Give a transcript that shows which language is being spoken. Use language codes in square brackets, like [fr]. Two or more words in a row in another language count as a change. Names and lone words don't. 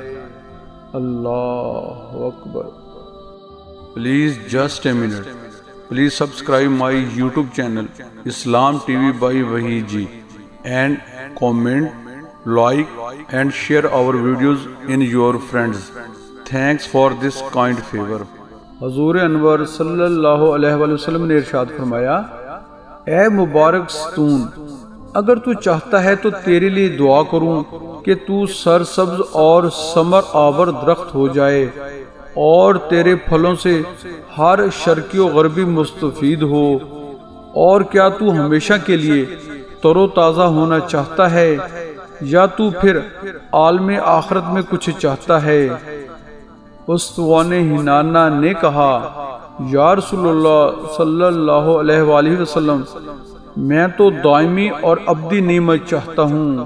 [ar] اللہ اکبر۔ [en] Please just a minute, please subscribe my YouTube channel Islam TV by Waheed G and comment, like and share our videos in your friends. Thanks for this kind favour. [ur] حضور انور [ar] صلی اللہ علیہ وآلہ وسلم [ur] نے ارشاد فرمایا، اے مبارک ستون، اگر تو چاہتا ہے تو تیرے لیے دعا کروں کہ تو سرسبز اور ثمر آور درخت ہو جائے اور تیرے پھلوں سے ہر شرقی و غربی مستفید ہو۔ اور کیا تو ہمیشہ کے لیے تر و تازہ ہونا چاہتا ہے یا تو پھر عالم آخرت میں کچھ چاہتا ہے؟ استوان ہنانا نے کہا، [ar] یا رسول اللہ صلی اللہ علیہ وآلہ وسلم، [ur] میں تو دائمی اور ابدی نعمت چاہتا ہوں۔